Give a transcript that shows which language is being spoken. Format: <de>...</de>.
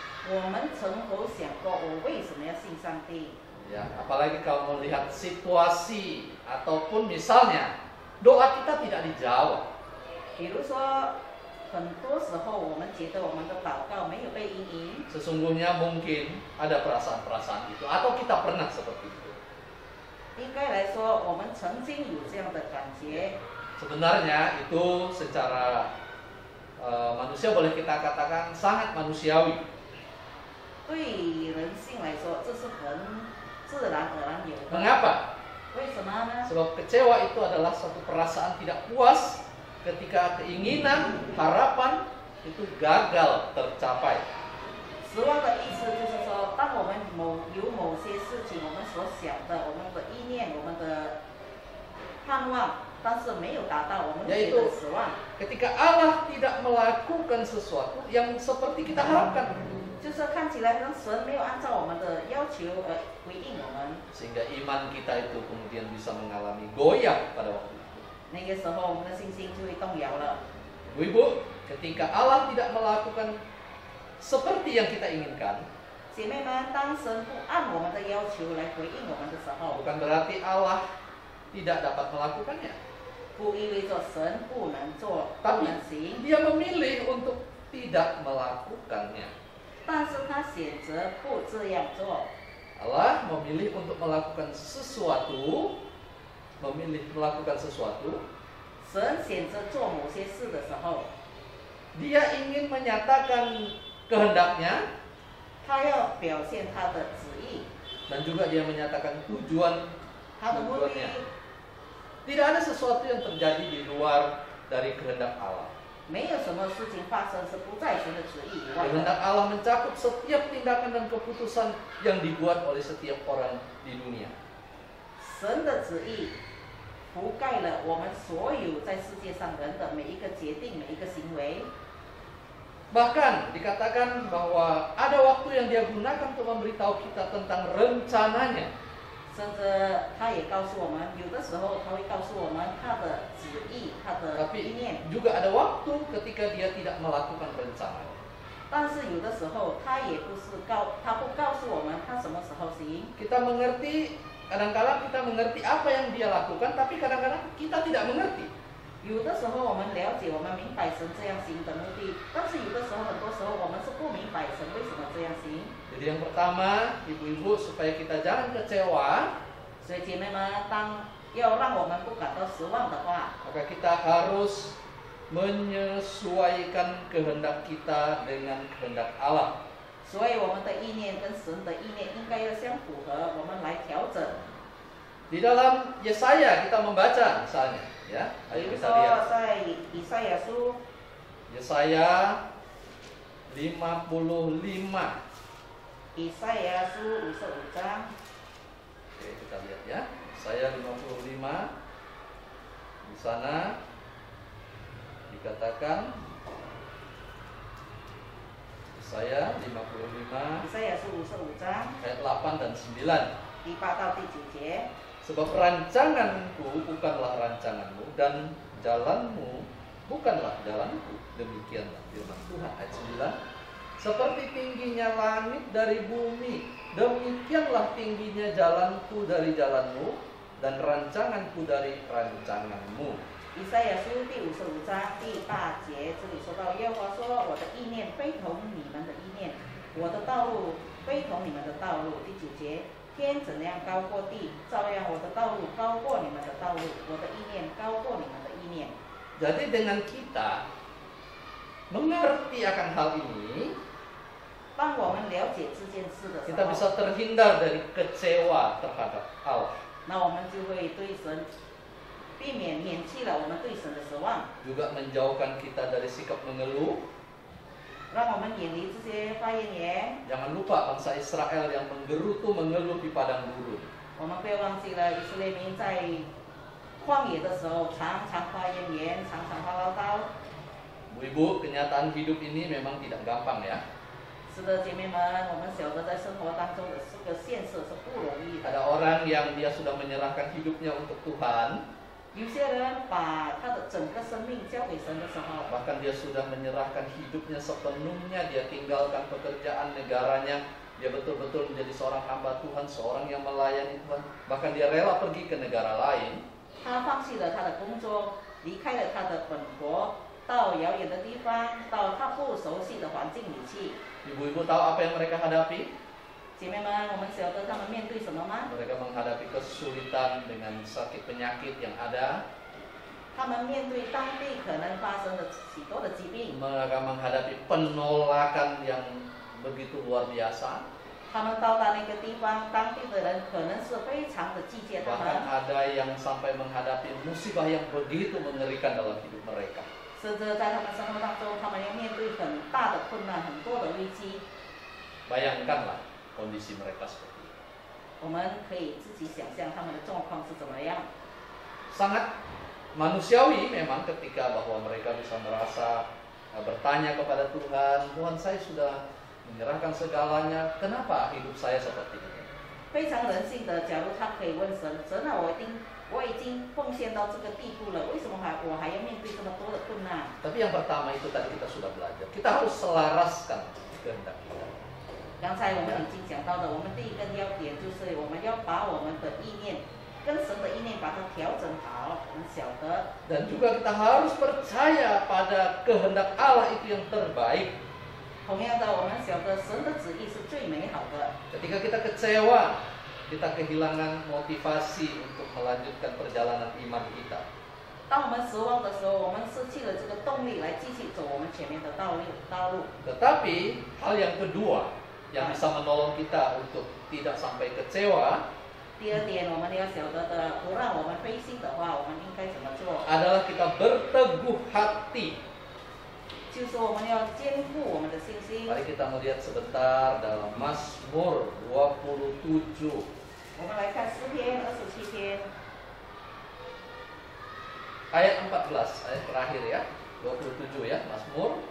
<zh>我们曾否想过我为什么要信上帝？</zh> <id>Ya, apalagi kalau melihat situasi ataupun misalnya doa kita tidak dijawab.</id> <zh>比如说，很多时候我们觉得我们的祷告没有被应允，</zh> <id>Sesungguhnya mungkin ada perasaan-perasaan itu, atau kita pernah seperti itu.</id> <zh>应该来说，我们曾经有这样的感觉。</zh> <id>Sebenarnya itu secara manusia boleh kita katakan sangat manusiawi.</id> <zh>对人性来说，这是很自然而然有的。</zh> <id>Mengapa?</id> <zh>为什么呢？</zh> <id>Sebab kecewa itu adalah suatu perasaan tidak puas ketika keinginan, harapan itu gagal tercapai.</id> <zh>失望的意思就是说，当我们有某些事情，我们所想的、我们的意念、我们的盼望，但是没有达到，我们觉得失望。</zh> <id>Ketika Allah tidak melakukan sesuatu yang seperti kita harapkan,</id> <zh>就是看起来让神没有按照我们的要求而回应我们，</zh> <id>sehingga iman kita itu kemudian bisa mengalami goyah pada waktu itu.</id> <zh>那个时候我们的信心就会动摇了。</zh> <id>Ibu-ibu, ketika Allah tidak melakukan seperti yang kita inginkan,</id> <zh>姐妹们，当神不按我们的要求来回应我们的时候，</zh> <id>bukan berarti Allah tidak dapat melakukannya.</id> <zh>不意味着神不能做、不</zh> <id>Tapi</id> <zh>能行，</zh> <id>Dia memilih untuk tidak melakukannya.</id> <zh>但是他选择不这样做。</zh> <id>Allah memilih untuk melakukan sesuatu, memilih melakukan sesuatu,</id> <zh>神选择做某些事的时候，</zh> <id>Dia ingin menyatakan kehendaknya</id> <zh>他要表现他的旨意，</zh> <id>dan juga dia menyatakan</id> <zh>他的目的，</zh> <id>tujuannya. Tidak ada sesuatu yang terjadi di luar dari kehendak Allah.</id> <zh>没有什么事情发生是不在神的旨意以外的。</zh> <id>Kehendak Allah mencakup setiap tindakan dan keputusan yang dibuat oleh setiap orang di dunia.</id> <zh>神的旨意覆盖了我们所有在世界上人的每一个决定、每一个行为。</zh> <id>Bahkan dikatakan bahwa ada waktu yang dia gunakan untuk memberitahu kita tentang rencananya.</id> <zh>甚至他也告诉我们，有的时候他会告诉我们他的旨意、他的</zh> <id>Tapi</id> <zh>意念。</zh> <id>juga ada waktu ketika dia tidak melakukan rencananya.</id> <zh>但是有的时候他也不是他不告诉我们他什么时候行。</zh> <id>Kita mengerti, kadang-kadang kita mengerti apa yang dia lakukan, tapi kadang-kadang kita tidak mengerti.</id> <zh>有的时候我们了解，我们明白神这样行的目的，但是有的时候，很多时候我们是不明白神为什么这样行。</zh> <id>Jadi yang pertama, ibu-ibu, supaya kita jangan kecewa,</id> <zh>所以姐妹们，当要让我们不感到失望的话，</zh> <id>maka kita harus menyesuaikan kehendak kita dengan kehendak Allah.</id> <zh>所以我们的意念跟神的意念应该要相符合，我们来调整。</zh> <id>Di dalam Yesaya kita membaca misalnya, ya,</id> <zh>比</zh> <id>ayo</id> <zh>如</zh> <id>kita</id> <zh>说</zh> <id>lihat</id> <zh>在以赛亚书</zh> <id>Yesaya 55.</id> <zh>以赛亚书55章，</zh> <id>Oke, kita lihat ya. Yesaya 55. Di sana dikatakan Yesaya 55</id> <zh>以赛亚书55章</zh> <id>ayat 8 dan 9.</id> <zh>第8到第9节。</zh> <id>Sebab rancanganku bukanlah rancanganmu dan jalanmu bukanlah jalanku. Demikianlah firman Tuhan. Ayat 9. Seperti tingginya langit dari bumi, demikianlah tingginya jalanku dari jalanmu dan rancanganku dari rancanganmu.</id> <zh>以赛亚书第55章第8节，这里说到耶和华说：“我的意念非同你们的意念，我的道路非同你们的道路。” 第9节。天怎样高过地，照样我的道路高过你们的道路，我的意念高过你们的意念。</zh> <id>Jadi dengan kita mengerti akan hal ini,</id> <zh>当我们了解这件事的时</zh> <id>kita</id> <zh>候，</zh> <id>bisa terhindar dari kecewa terhadap Allah.</id> <zh>那我们就会对神免去了我们对神的失望，</zh> <id>Juga menjauhkan kita dari sikap mengeluh.</id> <zh>让我们远离这些发言言。</zh> <id>Jangan lupa bangsa Israel yang menggerutu mengeluh di padang gurun.</id> <zh>我们不要忘记了以色列民在旷野的时候，常常发言言，常常发唠叨。</zh> <id>Bu-ibu, kenyataan hidup ini memang tidak gampang ya.</id> <zh>是的，姐妹们，我们晓得在生活当中的这个现实是不容易的。</zh> <id>Ada orang yang dia sudah menyerahkan hidupnya untuk Tuhan,</id> <zh>有些人把他的整个生命交给神的时候，</zh> <id>bahkan dia sudah menyerahkan hidupnya sepenuhnya, dia tinggalkan pekerjaan negaranya, dia betul-betul menjadi seorang hamba Tuhan, seorang yang melayani Tuhan, bahkan dia rela pergi ke negara lain.</id> <zh>他放弃了他的工作，离开了他的本国，到遥远的地方，到他不熟悉的环境里去。</zh> <id>Ibu-ibu tahu apa yang mereka hadapi?</id> <zh>姐妹们，我们晓得他们面对什么吗？</zh> <id>Mereka menghadapi kesulitan dengan sakit penyakit yang ada.</id> <zh>他们面对当地可能发生的许多的疾病，</zh> <id>Mereka menghadapi penolakan yang begitu luar biasa.</id> <zh>他们到达那个地方，当地的人可能是非常的拒绝他</zh> <id>Bahkan</id> <zh>们，</zh> <id>ada yang sampai menghadapi musibah yang begitu mengerikan dalam hidup mereka.</id> <zh>甚至在他们生活当中，他们要面对很大的困难，很多的危机。</zh> <id>Bayangkanlah kondisi mereka seperti itu.</id> <zh>我们可以自己想象他们的状况是怎么样。</zh> <id>Sangat manusiawi memang ketika bahwa mereka bisa merasa bertanya kepada Tuhan, Tuhan saya sudah menyerahkan segalanya, kenapa hidup saya seperti ini?</id> <zh>非常人性的，假如他可以问神，神啊，我已经奉献到这个地步了，为什么我还要面对这么多的困难？</zh> <id>Tapi yang pertama itu tadi kita sudah belajar, kita harus selaraskan kehendak kita.</id> <zh>刚才我们已经讲到的，我们第一个要点就是我们要把我们的意念跟神的意念把它调整好，我们晓得。</zh> <id>Dan juga kita harus percaya pada kehendak Allah itu yang terbaik.</id> <zh>同样的，我们晓得神的旨意是最美好的。</zh> <id>Ketika kita kecewa, kita kehilangan motivasi untuk melanjutkan perjalanan iman kita.</id> <zh>当我们失望的时候，我们失去了这个动力来继续走我们前面的道路。</zh> <id>Tetapi hal yang kedua yang bisa menolong kita untuk tidak sampai kecewa</id> <zh>第二点，我们要晓得的，不让我们灰心的话，我们应该怎么做？</zh> <id>adalah kita berteguh hati.</id> <zh>就是我们要坚固我们的信心。</zh> <id>Mari kita melihat sebentar dalam Mazmur 27.</id> <zh>我们来看诗篇27篇。</zh> <id>Ayat 14, ayat terakhir ya, 27 ya, Mazmur.</id>